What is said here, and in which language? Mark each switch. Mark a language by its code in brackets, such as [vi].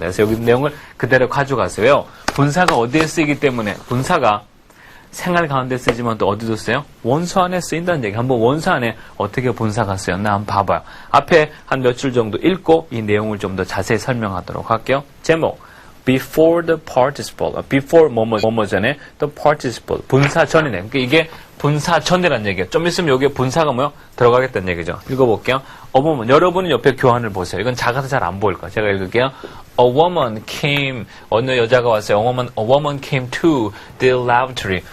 [ko] 그래서 여기 내용을 그대로 가져가세요. 분사가 어디에 쓰이기 때문에, 분사가 생활 가운데 쓰지만 또 어디도 써요? 원서 안에 쓰인다는 얘기. 한번 원서 안에 어떻게 분사가 쓰였나 한번 봐봐요. 앞에 한 몇 줄 정도 읽고 이 내용을 좀 더 자세히 설명하도록 할게요. 제목, [en] before the participle, [ko] before 뭐뭐 전에 [en] the participle, [ko] 분사 전이네. 그러니까 이게 분사 전이라는 얘기예요. 좀 있으면 여기에 분사가 뭐요? 들어가겠다는 얘기죠. 읽어볼게요. 여러분은 옆에 교환을 보세요. 이건 작아서 잘 안 보일 거예요. 제가 읽을게요. [en] A woman came, [ko] 어느 여자가 왔어요. [en] A woman came to the laboratory.